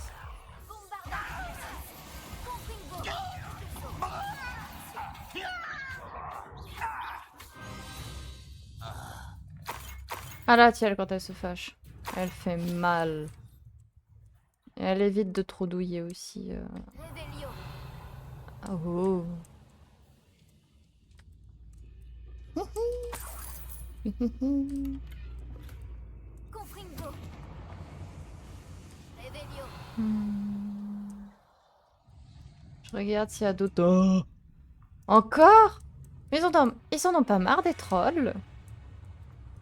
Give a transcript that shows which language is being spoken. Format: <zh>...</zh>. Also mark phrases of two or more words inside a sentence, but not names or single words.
<fr>Ah là, tiens, quand elle se fâche. Elle fait mal. Et elle évite de trop douiller aussi. Revelio. Oh. Confringo. Revelio. Je regarde s'il y a d'autres... Oh. Encore? Ils en ont pas marre des trolls?</fr>